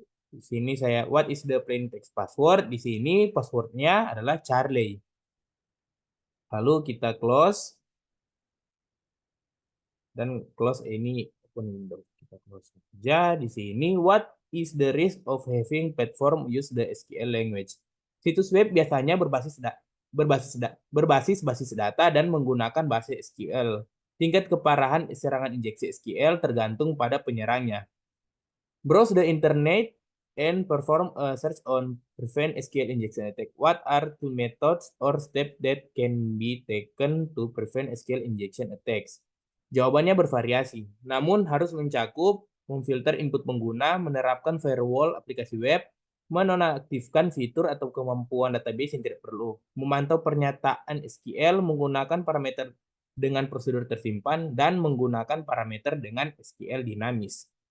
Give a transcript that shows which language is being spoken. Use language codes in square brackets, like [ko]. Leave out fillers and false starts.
[id] Di sini [en] what is the plain text password? [id] Di sini passwordnya adalah Charlie. Lalu kita close dan close ini open window. Kita close saja. Di sini [en] what is the risk of having platform use the SQL language? [id] Situs web biasanya berbasis data dan menggunakan bahasa SQL. Tingkat keparahan serangan injeksi SQL tergantung pada penyerangnya. [en] Browse the internet and perform a search on prevent SQL injection attack. What are two methods or steps that can be taken to prevent SQL injection attacks? [id] Jawabannya bervariasi, namun harus mencakup memfilter input pengguna, menerapkan firewall aplikasi web, menonaktifkan fitur atau kemampuan database yang tidak perlu, memantau pernyataan SQL menggunakan parameter dengan prosedur tersimpan, dan menggunakan parameter dengan SQL dinamis.